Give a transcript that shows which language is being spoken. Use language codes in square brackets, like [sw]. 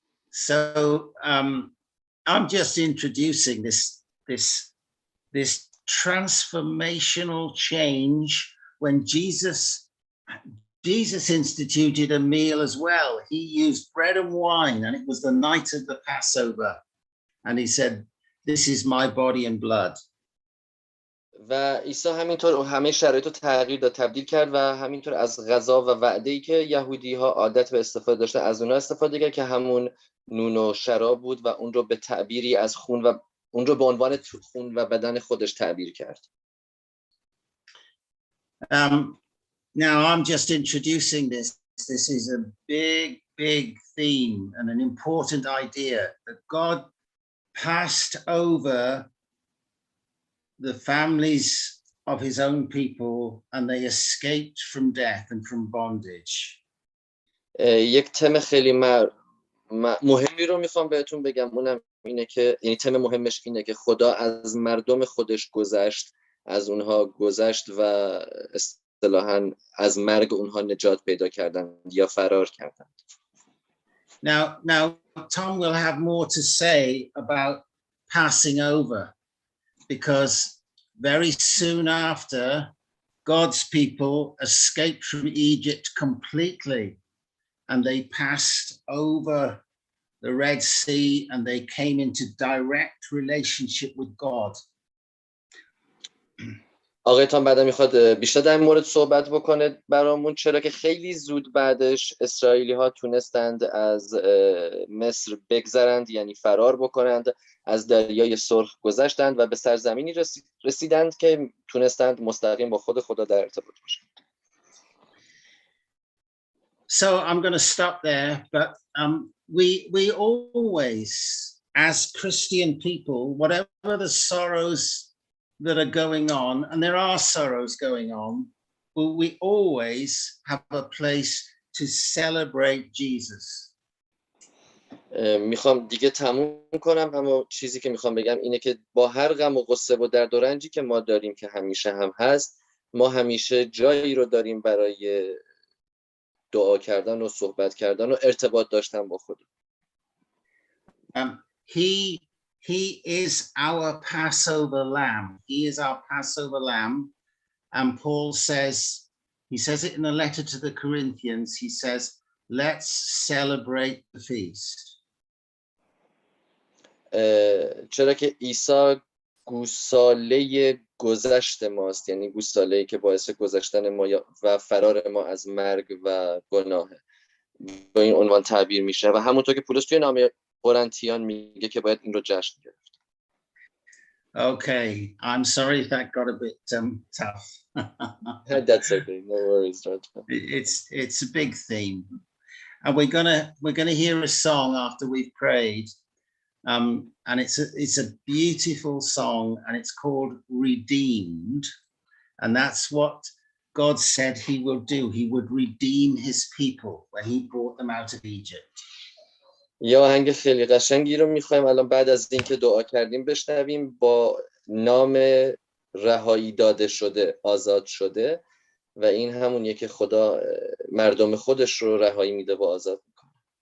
[en] So I'm just introducing this transformational change when Jesus instituted a meal as well. He used bread and wine, and it was the night of the Passover. And he said, this is my body and blood. [fa] و عیسی همینطور همه شرایط رو تغییر داد، تبدیل کرد و همینطور از غذا و وعده‌ای که یهودی‌ها عادت به استفاده داشتن از اونها استفاده کرد که همون نون و شراب بود و اون رو به تعبیری از خون و اون رو به عنوان خون و بدن خودش تعبیر کرد. [en] Now I'm just introducing this. This is a big theme and an important idea that God passed over the families of his own people and they escaped from death and from bondage. [fa] یک تم خیلی مهمی رو میخوام بهتون بگم، اونم اینه که یعنی تم مهمش اینه که خدا از مردم خودش گذشت، از اونها گذشت و اصطلاحاً از مرگ اونها نجات پیدا کردن یا فرار کردن. [en] Now Tom will have more to say about passing over, because very soon after God's people escaped from Egypt completely, and they passed over the Red Sea and they came into direct relationship with God. [fa] آقایتان بعدا میخواد بیشتر در این مورد صحبت بکنه برامون، چرا که خیلی زود بعدش اسرائیلی ها تونستند از مصر بگذرند، یعنی فرار بکنند، از دریای سرخ گذشتند و به سرزمینی رسیدند که تونستند مستقیم با خود خدا در ارتباط باشند. [en] So I'm going to stop there, but we always, as Christian people, whatever the sorrows that are going on, and there are sorrows going on, we always have a place to celebrate Jesus. [fa] میخوام دیگه تموم کنم، اما چیزی که میخوام بگم اینه که با هر غم و غصه و درد و رنجی که ما داریم که همیشه هم هست، ما همیشه جایی رو داریم برای دعا کردن و صحبت کردن و ارتباط داشتن با خدا. [en] He is our Passover lamb. He is our Passover lamb. And Paul says, he says it in a letter to the Corinthians, he says, let's celebrate the feast. [fa] چرا که عیسی گوساله گذشت ماست، یعنی گوساله‌ای که باعث گذشتن ما و فرار ما از مرگ و گناهه، با این عنوان تعبیر میشه و همونطور که پولس توی نامه قرنتیان میگه که باید این رو جشن گرفت. [en] Okay, I'm sorry if that got a bit tough. That's okay, no worries. It's a big theme, and we're gonna hear a song after we've prayed, and it's a beautiful song, and it's called Redeemed, and that's what God said He will do. He would redeem His people when He brought them out of Egypt. [fa] یه آهنگ خیلی قشنگی رو میخوایم الان بعد از اینکه دعا کردیم بشنویم، با نام رهایی داده شده، آزاد شده، و این همونیه که خدا مردم خودش رو رهایی میده و آزاد میکنه.